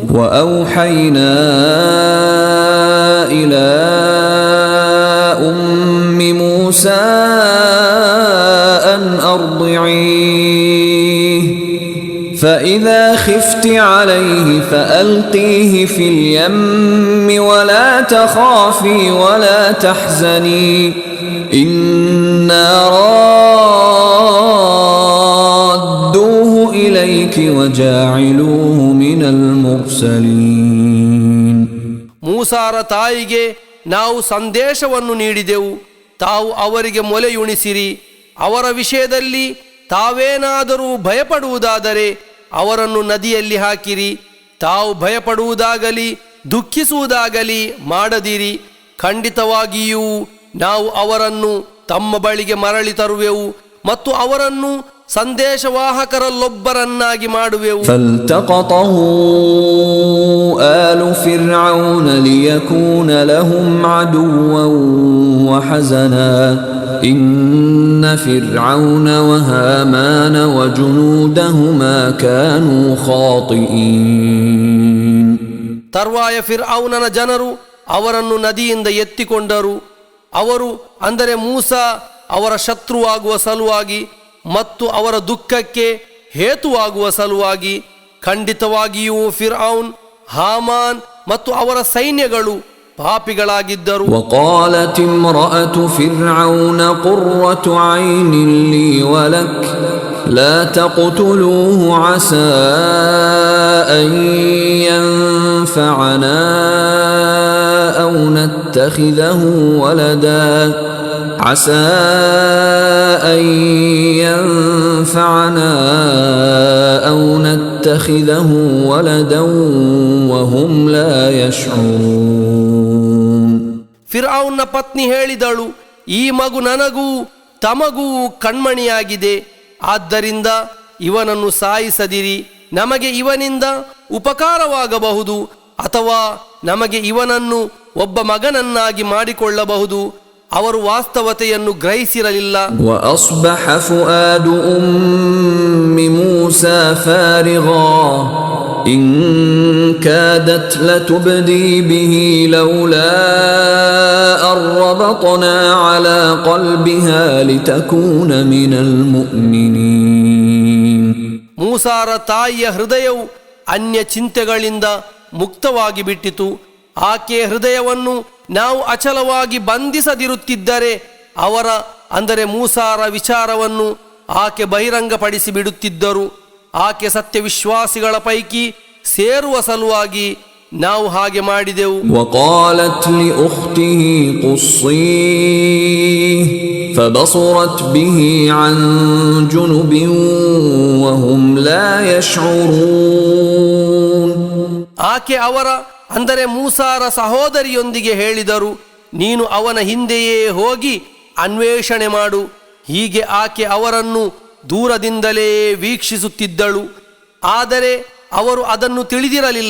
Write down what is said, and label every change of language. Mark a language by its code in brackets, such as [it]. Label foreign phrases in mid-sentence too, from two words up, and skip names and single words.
[ar] وَأَوْحَيْنَا إِلَى أُمِّ مُوسَى أَنْ أَرْضِعِيهِ فَإِذَا خِفْتِ عَلَيْهِ فَأَلْقِيهِ فِي الْيَمِّ وَلَا تَخَافِي وَلَا تَحْزَنِي إِنَّا رَادُّوهُ إِلَيْكِ وَجَاعِلُوهُ مِنَ الْمُرْسَلِينَ [kn] ಮೂಸಾರ ತಾಯಿಗೆ ನಾವು ಸಂದೇಶವನ್ನು ನೀಡಿದೆವು. ತಾವು ಅವರಿಗೆ ಮೊಲೆಯುಣಿಸಿರಿ. ಅವರ ವಿಷಯದಲ್ಲಿ ತಾವೇನಾದರೂ ಭಯಪಡುವುದಾದರೆ ಅವರನ್ನು ನದಿಯಲ್ಲಿ ಹಾಕಿರಿ. ತಾವು ಭಯಪಡುವುದಾಗಲಿ ದುಃಖಿಸುವುದಾಗಲಿ ಮಾಡದಿರಿ. ಖಂಡಿತವಾಗಿಯೂ ನಾವು ಅವರನ್ನು ತಮ್ಮ ಬಳಿಗೆ ಮರಳಿ ತರುವೆವು ಮತ್ತು ಅವರನ್ನು ಸಂದೇಶವಾಹಕರಲ್ಲೊಬ್ಬರನ್ನಾಗಿ ಮಾಡುವೆವು. [ar] فالتقطه آل فرعون ليكون لهم عدوا وحزنا إن فرعون وهامان وجنودهما كانوا خاطئين [kn] ತರುವಾಯ ಫಿರ್ಔನನ ಜನರು ಅವರನ್ನು ನದಿಯಿಂದ ಎತ್ತಿಕೊಂಡರು. ಅವರು ಅಂದರೆ ಮೂಸಾ ಅವರ ಶತ್ರುವಾಗುವ ಸಲುವಾಗಿ ಮತ್ತು ಅವರ ದುಃಖಕ್ಕೆ ಹೇತುವಾಗುವ ಸಲುವಾಗಿ. ಖಂಡಿತವಾಗಿಯೂ ಫಿರ್ಔನ್, ಹಾಮಾನ್ ಮತ್ತು ಅವರ ಸೈನ್ಯಗಳು ಪಾಪಿಗಳಾಗಿದ್ದರು. [ar] وقالت امرأة فرعون قرة عين لي ولك لا تقتلوه عسى أن ينفعنا أو نتخذه ولدا عسى أن ينفعنا أو نتخذه ولدا وهم لا يشعرون [kn] ಫಿರ್ಔನ್ನ ಪತ್ನಿ ಹೇಳಿದಳು, ಈ ಮಗು ನನಗೂ ತಮಗೂ ಕಣ್ಮಣಿಯಾಗಿದೆ. ಆದ್ದರಿಂದ ಇವನನ್ನು ಸಾಯಿಸದಿರಿ, ನಮಗೆ ಇವನಿಂದ ಉಪಕಾರವಾಗಬಹುದು ಅಥವಾ ನಮಗೆ ಇವನನ್ನು ಒಬ್ಬ ಮಗನನ್ನಾಗಿ ಮಾಡಿಕೊಳ್ಳಬಹುದು. ಅವರು ವಾಸ್ತವತೆಯನ್ನು ಗ್ರಹಿಸಿರಲಿಲ್ಲ. [ar] وأصبح فؤاد أم موسى فارغا إن كادت لتبدي به لولا أن ربطنا على قلبها لتكون من المؤمنين. [kn] ಮೂಸಾರ ತಾಯಿಯ ಹೃದಯವು ಅನ್ಯ ಚಿಂತೆಗಳಿಂದ ಮುಕ್ತವಾಗಿ ಬಿಟ್ಟಿತು. ಆಕೆಯ ಹೃದಯವನ್ನು ನಾವು ಅಚಲವಾಗಿ ಬಂಧಿಸದಿರುತ್ತಿದ್ದರೆ ಅವರ ಅಂದರೆ ಮೂಸಾರ ವಿಚಾರವನ್ನು ಆಕೆ ಬಹಿರಂಗಪಡಿಸಿ ಬಿಡುತ್ತಿದ್ದರು. ಆಕೆ ಸತ್ಯವಿಶ್ವಾಸಿಗಳ ಪೈಕಿ ಸೇರುವ ಸಲುವಾಗಿ ನಾವು ಹಾಗೆ ಮಾಡಿದೆವು. [ar] وقالت لأخته قصيه فبصرت به عن جنب وهم لا يشعرون. [kn] ಆಕೆ ಅವರ ಅಂದರೆ ಮೂಸಾರ ಸಹೋದರಿಯೊಂದಿಗೆ ಹೇಳಿದರು, ನೀನು ಅವನ ಹಿಂದೆಯೇ ಹೋಗಿ ಅನ್ವೇಷಣೆ ಮಾಡು. ಹೀಗೆ ಆಕೆ ಅವರನ್ನು ದೂರದಿಂದಲೇ ವೀಕ್ಷಿಸುತ್ತಿದ್ದಳು, ಆದರೆ ಅವರು ಅದನ್ನು ತಿಳಿದಿರಲಿಲ್ಲ.